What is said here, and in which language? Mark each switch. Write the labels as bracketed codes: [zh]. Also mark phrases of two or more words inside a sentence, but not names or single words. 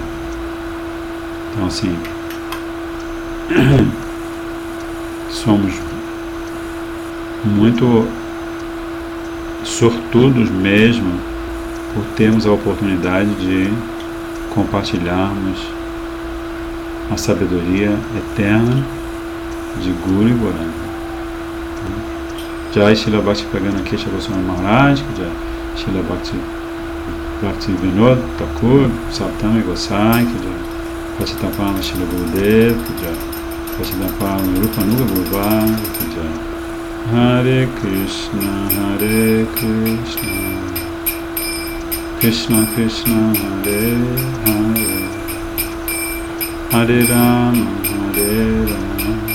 [pt] Então, assim, somos muito sortudos mesmo por termos a oportunidade de compartilharmos a sabedoria eterna de Guru e Goranga. Jai Srila Bhakti Pragana Kesha Goswami Maharaj, Jai Srila Bhakti Vinod Thakur, Saptami Gosai, Jai Pachitapana Srila Gurudev, Jai Pachitapana Rupanuga Guruvai, Jai Hare Krishna, Hare Krishna, Krishna Krishna, Hare Hare, Hare Rama, Hare Rama,